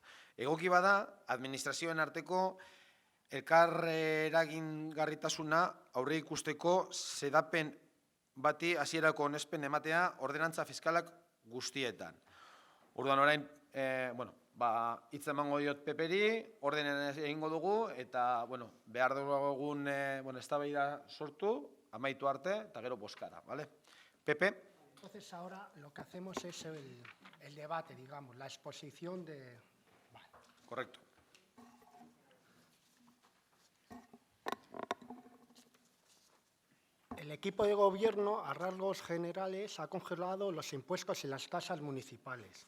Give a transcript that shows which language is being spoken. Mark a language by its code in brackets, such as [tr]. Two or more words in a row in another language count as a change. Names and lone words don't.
[eu] Egoki bada, administrazioen arteko elkar eragingarritasuna aurre ikusteko zedapen bati hasierako onespen ematea ordenantza fiskalak guztietan. Orduan orain, hitz emango diot Peperi, ordenen egingo dugu, eta behar dugun eztabaida sortu, amaitu arte, eta gero bozkara, [es] ¿vale? Pepe. Entonces ahora lo que hacemos es el debate, digamos, la exposición de... Vale. Correcto. El El equipo de gobierno, a rasgos generales, ha congelado los impuestos y las tasas municipales.